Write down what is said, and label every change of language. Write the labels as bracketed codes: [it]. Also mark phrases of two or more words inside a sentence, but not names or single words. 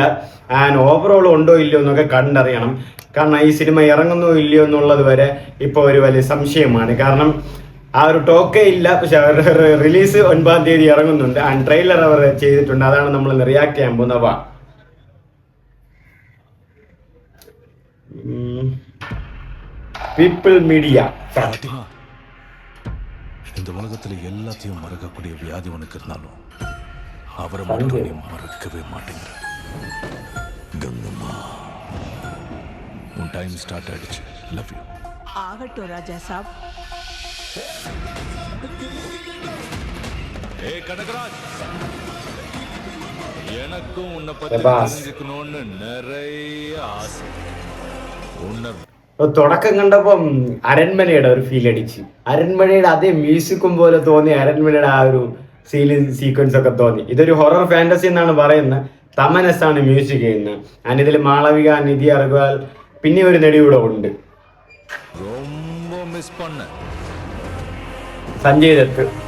[en] and overall [ml] ഉണ്ടോ ഇല്ലയോ എന്നൊക്കെ കണ്ടറിയണം. കാരണം ഈ സിനിമ ഇറങ്ങുന്നോ ഇല്ലയോ എന്നുള്ളത് വരെ ഇപ്പോൾ ഒരു വലിയ സംശയമാണ്. കാരണം ആ ഒരു ടോക്കേ ഇല്ല. പക്ഷെ റിലീസ് 9-ാം തീയതി ഇറങ്ങുന്നുണ്ട്. [en] and trailer [ml] അവർ ചെയ്തിട്ടുണ്ട്. അതാണ് നമ്മൾ റിയാക്ട് ചെയ്യാൻ പോകുന്നത്. പീപ്പിൾ മീഡിയ. [ta] இந்த உலகத்துல எல்லாத்தையும் மறக்கக்கூடிய வியாதி உனக்கு இருந்தாலும் அவரை மட்டும் நீ மறக்கவே மாட்டேங்கிற. கங்கம்மா, உன் [en] time start [ta] ஆயிடுச்சு. [en] love you. [ta] ஆகட்டும் ராஜா சாப். ஏய் கனகராஜ், எனக்கும் உன்னை பத்தி தெரிஞ்சுக்கணும்னு நிறைய ஆசை. உன்னை [ml] തുടക്കം കണ്ടപ്പം അരൺമനയുടെ ഒരു ഫീൽ അടിച്ച്, അരൺമനയുടെ അതേ മ്യൂസിക്കും പോലെ തോന്നി, അരൺമനയുടെ ആ ഒരു സീക്വൻസ് ഒക്കെ തോന്നി. ഇതൊരു [en] horror fantasy [ml] എന്നാണ് പറയുന്നത്. തമനസ് ആണ് മ്യൂസിക് ചെയ്യുന്നത്. ആൻഡ് ഇതിൽ മാളവിക, നിധി അഗർവാൾ, പിന്നെ ഒരു നടി കൂടെ ഉണ്ട്, സഞ്ജയ് ദത്ത്.